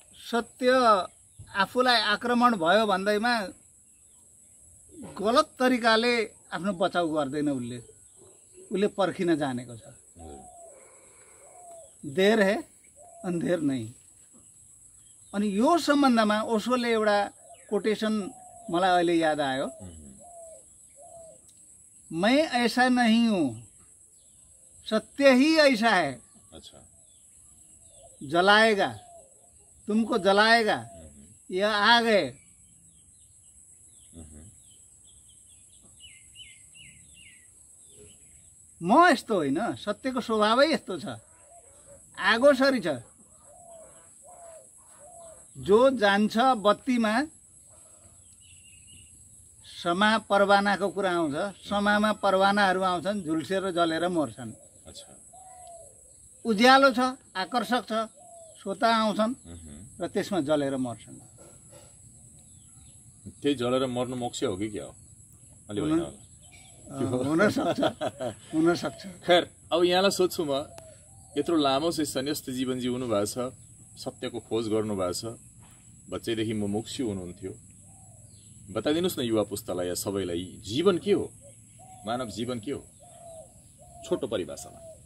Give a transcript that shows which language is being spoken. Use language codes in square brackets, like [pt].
[ne] सत्य आफूलाई आक्रमण भयो भन्दैमा गलत तरिकाले आफ्नो बचाउ गर्दैन। उसले पर्खिन जानेको छ। [hi] देर है अन्धेर नहीं। [ne] अनि यो सम्बन्धमा ओशोले एउटा कोटेसन मलाई अहिले याद आयो। [hi] मैं ऐसा नहीं हूँ, सत्य ही ऐसा है। अच्छा। जलाएगा, तुमको जलाएगा, यह आ गए। [ne] म यस्तो होइन, सत्यको स्वभावै यस्तो छ, आगो सरी छ। जो जान्छ बत्तीमा समा परवानाको कुरा आउँछ, समामा परवानाहरू आउँछन्, झुल्सेर जलेर मर्छन्। [hi] अच्छा। [ne] उज्यालो छ, आकर्षक छ, स्वतः आउँछन् र त्यसमा जलेर मर्छन्। त्यही जलेर मर्नु मोक्ष हो कि क्या हो? अलि होइन होला। हुन सक्छ। खैर, अब यहाँलाई सोध्छु म, यत्रो लामो चाहिँ सन्यस्त जीवन जिउनु भएको छ, सत्यको खोज गर्नु भएको छ, बच्चैदेखि मुमुक्षु हुनुहुन्थ्यो। बताइदिनुहोस् न युवा पुस्तालाई या सबैलाई जीवन के हो, मानव जीवन के हो छोटो परिभाषामा?